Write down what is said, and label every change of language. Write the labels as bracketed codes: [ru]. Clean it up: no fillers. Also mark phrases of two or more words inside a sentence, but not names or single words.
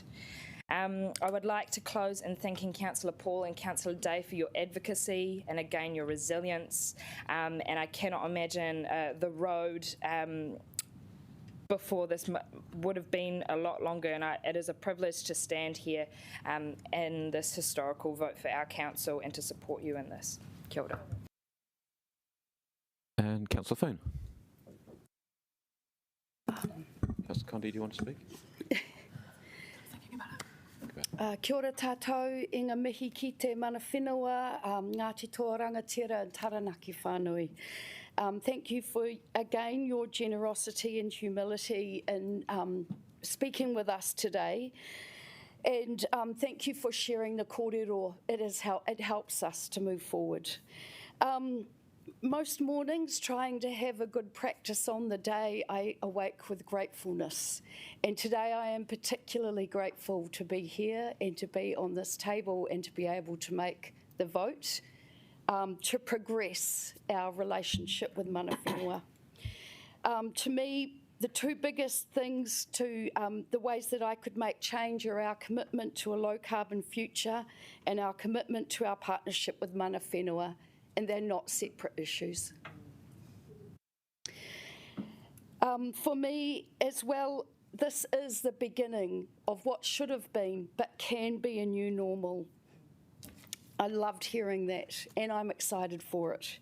[en] I would like to close in thanking Councillor Paul and Councillor Day for your advocacy and again your resilience, and I cannot imagine the road before this would have been a lot longer, and it is a privilege to stand here in this historical vote for our council and to support you in this. [mi] Kia ora. [en] And Councillor Foon. Councillor Condi, do you want to speak? [mi] Kia ora tātou, i ngā mihi ki te mana whenua, Ngāti Toa Rangatira and Taranaki whānui. [en] Thank you for, again, your generosity and humility in speaking with us today. And thank you for sharing the kōrero. It helps us to move forward. Most mornings, trying to have a good practice on the day, I awake with gratefulness. And today I am particularly grateful to be here and to be on this table and to be able to make the vote to progress our relationship with [mi] mana whenua. [en] To me, the two biggest things to the ways that I could make change are our commitment to a low carbon future and our commitment to our partnership with [mi] mana whenua. [en] And they're not separate issues. For me as well, this is the beginning of what should have been, but can be a new normal. I loved hearing that, and I'm excited for it.